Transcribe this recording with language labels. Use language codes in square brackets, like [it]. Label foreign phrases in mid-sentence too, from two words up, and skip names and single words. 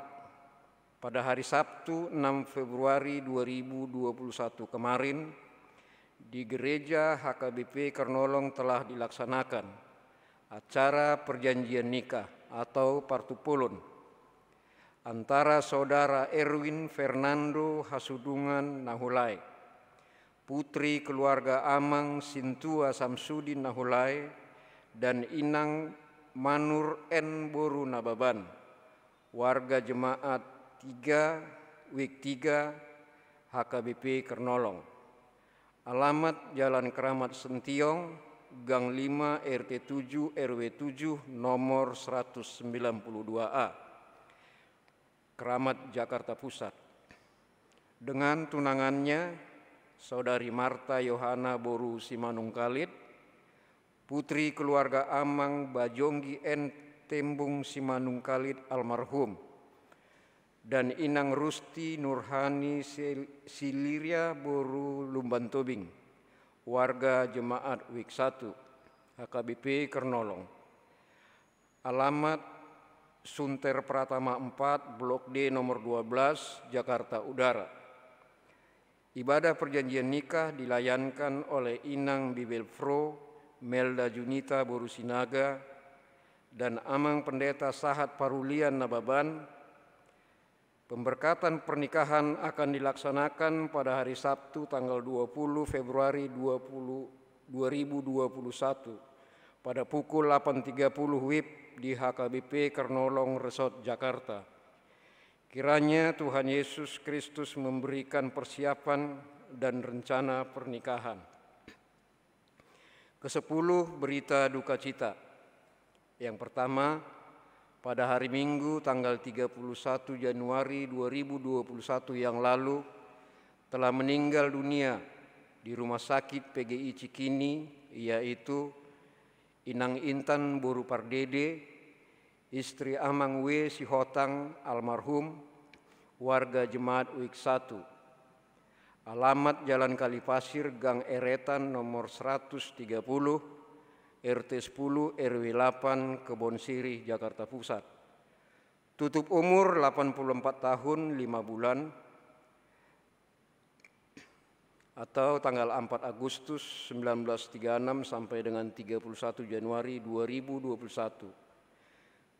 [id] Pada hari Sabtu 6 Februari 2021 kemarin, di Gereja HKBP Kernolong telah dilaksanakan acara perjanjian nikah atau partupulun antara Saudara Erwin Fernando Hasudungan Nahulai, putri keluarga Amang Sintua Samsudin Nahulai, dan Inang Manur N. Boru Nababan, warga jemaat 3 Week 3 HKBP Kernolong. Alamat Jalan Keramat Sentiong, Gang 5 RT 7 RW 7 nomor 192A. Keramat, Jakarta Pusat. Dengan tunangannya, Saudari Marta Yohana Boru Simanungkalit, putri keluarga Amang Bajonggi N. Tembung Simanungkalit almarhum, dan Inang Rusti Nurhani Siliria Boru Lumbantobing, warga jemaat Week 1 HKBP Kernolong. Alamat Sunter Pratama 4, Blok D nomor 12, Jakarta Udara. Ibadah perjanjian nikah dilayankan oleh Inang Bibelfro Melda Junita Boru Sinaga dan Amang Pendeta Sahat Parulian Nababan. Pemberkatan pernikahan akan dilaksanakan pada hari Sabtu tanggal 20 Februari 2021 pada pukul 8.30 WIB di HKBP Kernolong Resort Jakarta. Kiranya Tuhan Yesus Kristus memberikan persiapan dan rencana pernikahan. Ke-10, berita duka cita. Yang pertama, pada hari Minggu tanggal 31 Januari 2021 yang lalu telah meninggal dunia di Rumah Sakit PGI Cikini, yaitu Inang Intan Boru Pardede, istri Amang W. Sihotang almarhum, warga jemaat Week 1. Alamat Jalan Kalipasir, Gang Eretan nomor 130, RT 10 RW 8, Kebon Sirih, Jakarta Pusat. Tutup umur 84 tahun 5 bulan atau tanggal 4 Agustus 1936 sampai dengan 31 Januari 2021.